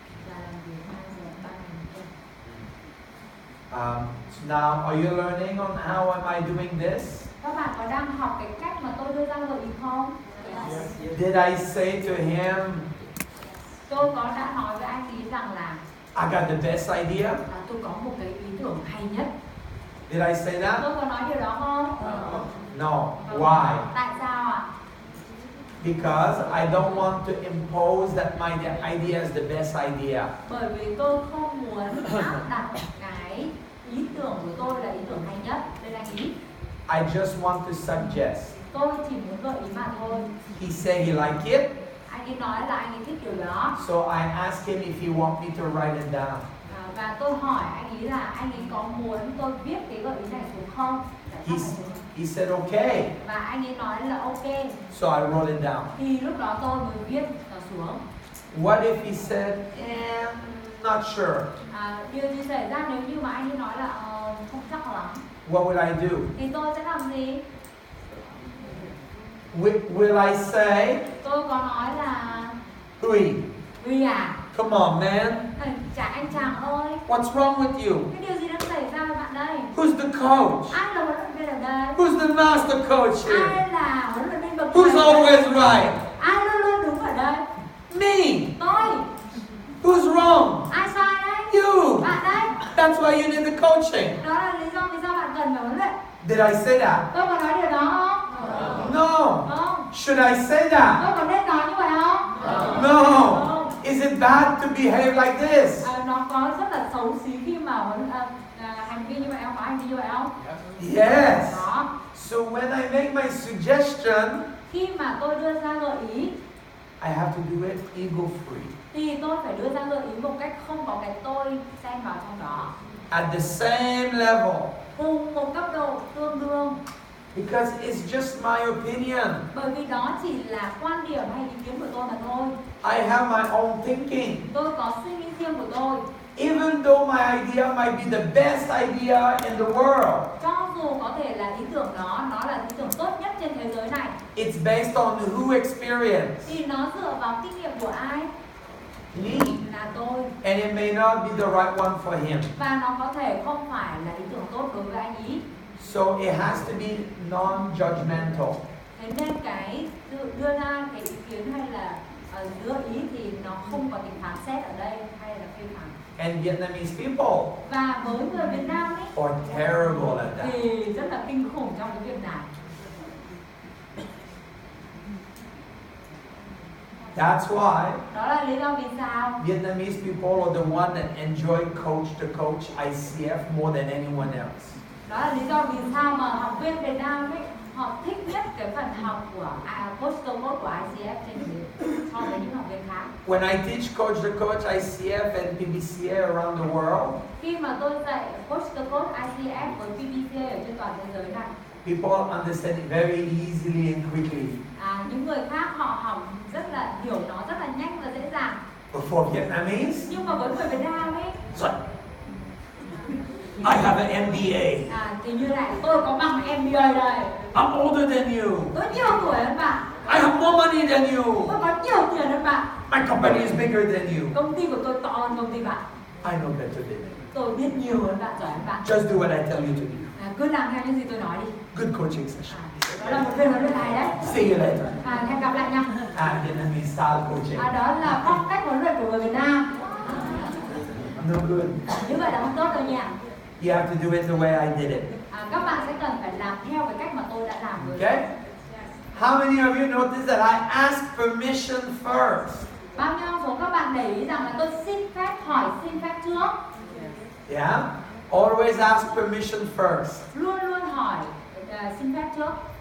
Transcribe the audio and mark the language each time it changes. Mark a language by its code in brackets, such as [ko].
[vi] và làm việc 3 giờ 3 ngày một tuần. [en] So now, are you learning on how am I doing this? [vi] Các bạn có đang học cái cách mà tôi đưa ra gợi ý không? [en] Did I say to him, [vi] Tôi đã nói với anh ý rằng là [en] I got the best idea? [vi] tôi có một cái ý tưởng hay nhất. [en] Did I say that? [vi] Tôi có nói điều đó không? [en] No. Why? [vi] Tại sao ạ? [en] Because I don't want to impose that my idea is the best idea. [vi] Bởi vì tôi không muốn áp đặt cái ý tưởng của tôi là ý tưởng hay nhất lên anh ý. [en] I just want to suggest. [vi] Tôi chỉ muốn gợi ý mà thôi. [en] He said he liked it, [vi] Anh ấy nói là anh ấy thích điều đó. [en] so I asked him if he want me to write it down. [vi] Và tôi hỏi anh ấy là anh ấy có muốn tôi viết cái gợi ý này xuống không? [en] He said okay, [vi] Và anh ấy nói là ok. [en] so I wrote it down. [vi] Thì lúc đó tôi mới viết xuống. [en] What if he said, not sure? [vi] Điều gì xảy ra nếu như mà anh ấy nói là không chắc lắm? [en] What would I do? [vi] Thì tôi sẽ làm gì? [en] Will I say, [vi] Tôi có nói là [en] Huy, [vi] Huy à, [en] come on man, [vi] anh chàng ơi, [en] what's wrong with you? [vi] cái điều gì đang xảy ra với bạn đây? [en] Who's the coach? [vi] Ai là huấn luyện viên ở đây? [en] Who's the master coach here? [vi] Ai là huấn luyện viên bậc [en] Who's [vi] thầy? [en] always right? [vi] Ai luôn luôn đúng ở đây? [en] Me. [vi] Tôi. [en] Who's wrong? [vi] Ai sai đấy? [en] You. [vi] Bạn đấy. [en] That's why you need the coaching. [vi] Đó là lý do vì sao bạn cần phải huấn luyện. [en] Did I say that? [vi] Tôi có nói điều đó không? [en] No. [vi] Không. [en] Should I say that? [vi] Tôi có nên nói như vậy không? [en] No. Is it bad to behave like this? [vi] Nó có rất là xấu xí khi mà hành vi như vậy không? Có hành vi như vậy không? [en] Yes. [vi] Đó. [en] So when I make my suggestion, [vi] Khi mà tôi đưa ra gợi ý [en] I have to do it ego free. [vi] thì tôi phải đưa ra gợi ý một cách không có cái tôi xen vào trong đó. [en] at the same level. [vi] cùng một cấp độ tương đương. [en] Because it's just my opinion. [vi] Bởi vì đó chỉ là quan điểm hay ý kiến của tôi mà thôi. [en] I have my own thinking. [vi] Tôi có suy nghĩ riêng của tôi. [en] Even though my idea might be the best idea in the world, [vi] Cho dù có thể là ý tưởng đó, nó là ý tưởng tốt nhất trên thế giới này, [en] it's based on who experience? [vi] thì nó dựa vào kinh nghiệm của ai? [en] Me. [vi] Là tôi. [en] And it may not be the right one for him. [vi] Và nó có thể không phải là ý tưởng tốt đối với anh ý. [en] So it has to be non-judgmental. [vi] Thế nên cái đưa ra cái ý kiến hay là đưa ý thì nó không có tính phán xét ở đây hay là phê phán. [en] And Vietnamese people [vi] Và với người Việt Nam ấy [en] are terrible at that. [vi] thì rất là kinh khủng trong cái việc này. [en] That's why [vi] Đó là lý do vì sao [en] Vietnamese people are the one that enjoy coach ICF more than anyone else. [vi] Đó là lý do vì sao mà học viên Việt Nam ấy họ thích nhất cái phần học của coach của ICF trên so với những học viên khác. [en] When I teach coach ICF and PBCA around the world, [vi] Khi mà tôi dạy coach ICF với PBCA ở trên toàn thế giới này, [en] people understand it very easily and quickly. [vi] Những người khác họ học rất là hiểu nó rất là nhanh và dễ dàng. [en] But for Vietnamese, [vi] Nhưng mà với người Việt Nam ấy, [en] it's like, I have an MBA. [vi] thì như này, tôi có bằng MBA đây. [en] I'm older than you. [vi] Tôi nhiều tuổi hơn bạn. [en] I have more money than you. [vi] Tôi có nhiều tiền hơn bạn. [en] My company is bigger than you. [vi] Công ty của tôi to hơn công ty bạn. [en] I know better than you. [vi] Tôi biết nhiều hơn bạn, giỏi hơn bạn. [en] Just do what I tell you to do. [vi] Cứ làm theo những gì tôi nói đi. [en] Good coaching session. [vi] Đó là một viên huấn luyện này đấy. [en] See you later. [vi] Hẹn gặp lại nha. [en] Vietnamese style coaching. [vi] Đó là phong cách huấn luyện của người Việt Nam. [en] No good. [vi] Như vậy là không tốt đâu nha. [en] You have to do it the way I did it. [vi] Các bạn sẽ cần phải làm theo cái cách mà tôi đã làm rồi. [en] Okay? How many of you notice that I ask permission first? [vi] Bao nhiêu số các bạn để ý rằng là tôi xin phép trước? [en] Yeah? Always ask permission first. [vi] Luôn luôn hỏi xin phép trước.